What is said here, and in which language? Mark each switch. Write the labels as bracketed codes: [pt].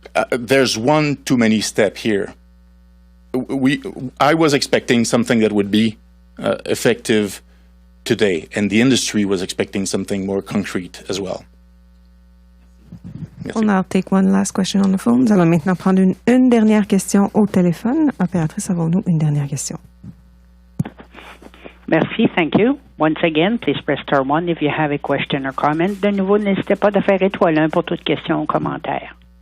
[en] There's one too many step here. I was expecting something that would be effective today, and the industry was expecting something more concrete as well. [fr] Merci. [en] We'll now take one last question on the phone. [fr] Nous allons maintenant prendre une dernière question au téléphone. Opératrice, avons-nous une dernière question? Merci, [en] thank you. Once again, please press star 1 if you have a question or comment. [fr] De nouveau, n'hésitez pas de faire étoile 1 pour toute question ou commentaire.